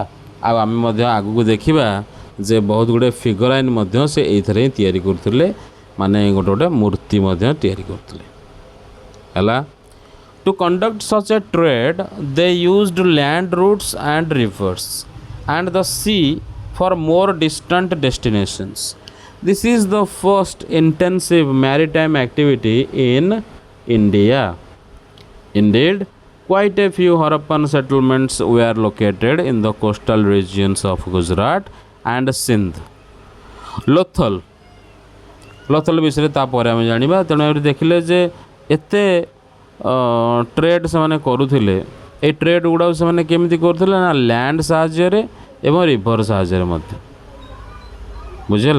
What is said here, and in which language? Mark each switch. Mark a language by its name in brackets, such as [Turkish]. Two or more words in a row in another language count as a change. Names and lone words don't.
[Odia] ଆଉ ଆମେ ମଧ୍ୟ ଆଗକୁ ଦେଖିବା ଯେ ବହୁତ ଗୁଡ଼ିଏ ଫିଗରାଇନ୍ ମଧ୍ୟ ସେ ଏଇଥିରେ ହିଁ ତିଆରି କରୁଥିଲେ, ମାନେ ଗୋଟେ ଗୋଟେ ମୂର୍ତ୍ତି ମଧ୍ୟ ତିଆରି କରୁଥିଲେ ହେଲା। [English] to conduct such a trade they used land routes and rivers and the sea for more distant destinations. This is the first intensive maritime activity in India. Indeed, quite a few Harappan settlements were located in the coastal regions of Gujarat and Sindh. [Odia] ଲୋଥଲ ବିଷୟରେ ତାପରେ ଆମେ ଜାଣିବା। ତେଣୁ ଏଠି ଦେଖିଲେ ଯେ ଏତେ ଟ୍ରେଡ୍ ସେମାନେ କରୁଥିଲେ। ଏଇ ଟ୍ରେଡ୍ ଗୁଡ଼ାକୁ ସେମାନେ କେମିତି କରୁଥିଲେ ନା ଲ୍ୟାଣ୍ଡ ସାହାଯ୍ୟରେ ଏବଂ ରିଭର ସାହାଯ୍ୟରେ ମଧ୍ୟ, ବୁଝିହେଲା।